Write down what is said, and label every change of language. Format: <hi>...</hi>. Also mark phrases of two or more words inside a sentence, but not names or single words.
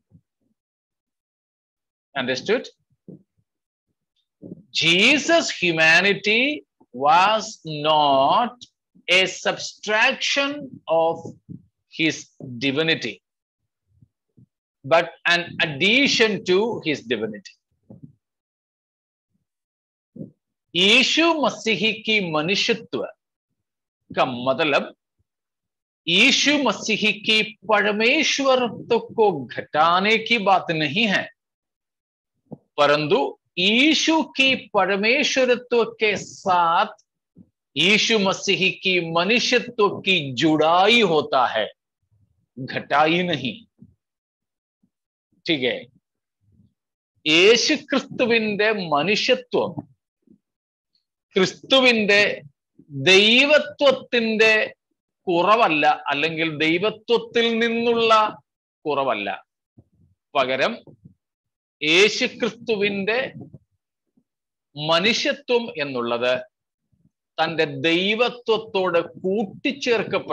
<en>Understood? Jesus' humanity was not a subtraction of his divinity, but an addition to his divinity.</en> <hi>यीशु मसीह की मनुष्यत्व का मतलब यीशु मसीह की परमेश्वरत्व को घटाने की बात नहीं है, परंतु यीशु की परमेश्वरत्व के साथ यीशु मसीह की मनुष्यत्व की जुड़ाई होता है, घटाई नहीं. ठीक है.</hi> <ml>യേശു ക്രിസ്തുവിന്റെ മനുഷ്യത്വം ക്രിസ്തുവിന്റെ ദൈവത്വത്തിന്റെ കുറവല്ല, അല്ലെങ്കിൽ ദൈവത്വത്തിൽ നിന്നുള്ള കുറവല്ല. പകരം യേശു ക്രിസ്തുവിന്റെ മനുഷ്യത്വം എന്നുള്ളത് തന്റെ ദൈവത്വത്തോട് കൂട്ടിച്ചേർക്കപ്പെട്ടതാണ്.</ml>